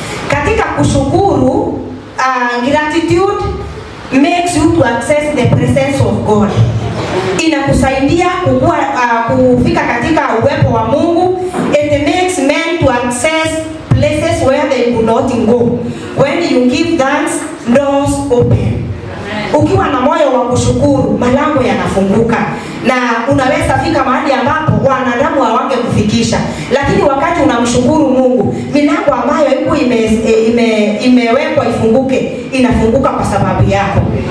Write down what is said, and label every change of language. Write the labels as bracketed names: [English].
[Swahili] Katika kushukuru, [English] gratitude makes you to access the presence of God. [Swahili] inakusaidia kufika katika uwepo wa Mungu. [English] It makes men to access places where they could not go. When you give thanks, doors open. [Swahili] Ukiwa na moyo wa kushukuru, malango yanafunguka na unaweza fika mahali ambapo wanadamu hawange kufikisha. Lakini wakati unamshukuru Mungu, milango ambayo iko imewekwa ifunguke, inafunguka kwa sababu yako.